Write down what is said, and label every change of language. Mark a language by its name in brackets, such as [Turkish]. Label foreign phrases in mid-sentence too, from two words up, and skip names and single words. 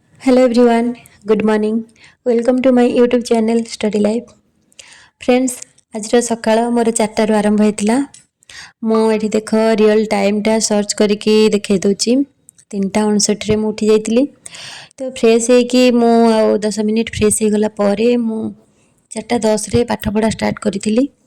[English] Hello everyone, good morning. Welcome to my YouTube channel Study Life. Friends, [Odia] ଆଜିର ସକାଳ ମୋର 4ଟାରୁ ଆରମ୍ଭ ହେଇଥିଲା। ମୁଁ ଏଠି ଦେଖ [English] real timeଟା [Odia] ସର୍ଚ୍ଚ କରିକି ଦେଖାଇ ଦେଉଛି। 3:59ରେ ମୁଁ ଉଠି ଯାଇଥିଲି। ତ ଫ୍ରେଶ୍ ହେଇକି ମୁଁ ଆଉ 10 ମିନିଟ୍ ଫ୍ରେଶ୍ ହେଇଗଲା ପରେ ମୁଁ 4:10ରେ ପାଠପଢ଼ା ଷ୍ଟାର୍ଟ କରିଥିଲି।